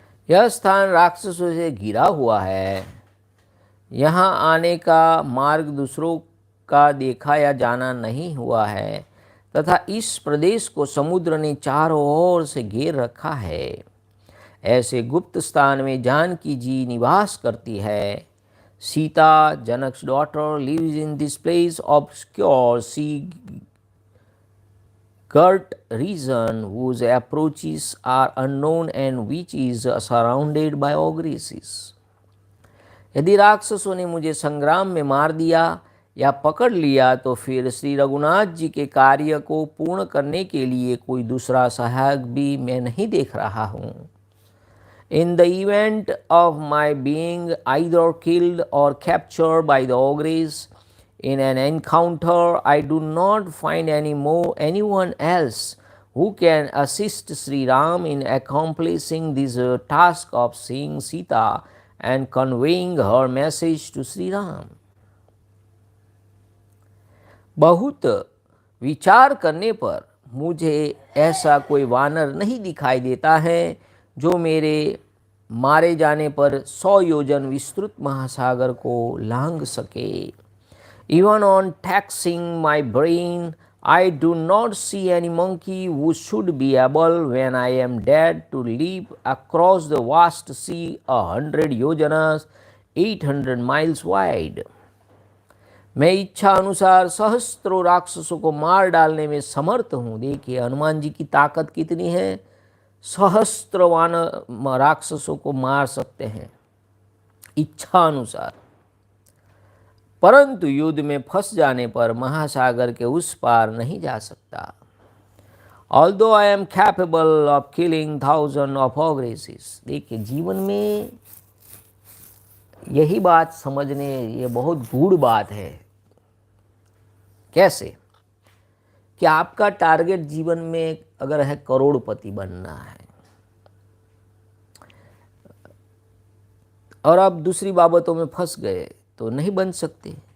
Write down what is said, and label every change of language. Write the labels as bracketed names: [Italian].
[Hindi] यह स्थान राक्षसों से घिरा हुआ है. यहाँ आने का मार्ग दूसरों का देखा या जाना नहीं हुआ है तथा इस प्रदेश को समुद्र ने चारों ओर से घेर रखा है. ऐसे गुप्त स्थान में जानकी जी निवास करती है. [English] Sita Janak's daughter lives in this place obscure. She girt region whose approaches are unknown and which is surrounded by ogresses. [Hindi] यदि राक्षसों ने मुझे संग्राम में मार दिया या पकड़ लिया तो फिर श्री रघुनाथ जी के कार्य को पूर्ण करने के लिए कोई दूसरा सहायक भी मैं नहीं देख रहा हूँ. [English] In the event of my being either killed or captured by the ogres in an encounter, I do not find anyone else who can assist Sri Ram in accomplishing this task of seeing Sita and conveying her message to Sri Ram. [Hindi] बहुत विचार करने पर मुझे ऐसा कोई वानर नहीं दिखाई देता है जो मेरे मारे जाने पर 100 योजन विस्तृत महासागर को लांघ सके. [English] Even on taxing my brain, I do not see any monkey who should be able, when I am dead, to leap across the vast sea 100 yojanas, 800 miles wide. [Hindi] मैं इच्छा अनुसार सहस्त्रों राक्षसों को मार डालने में समर्थ हूँ. देखिए हनुमान जी की ताकत कितनी है, सहस्त्रवान राक्षसों को मार सकते हैं इच्छा अनुसार, परंतु युद्ध में फंस जाने पर महासागर के उस पार नहीं जा सकता. [English] Although I am capable of killing thousands of ogresses. [Hindi] देखिए जीवन में यही बात समझने, ये बहुत गूढ़ बात है. कैसे कि आपका टारगेट जीवन में अगर है करोड़पति बनना है और आप दूसरी बाबतों में फंस गए तो नहीं बन सकते.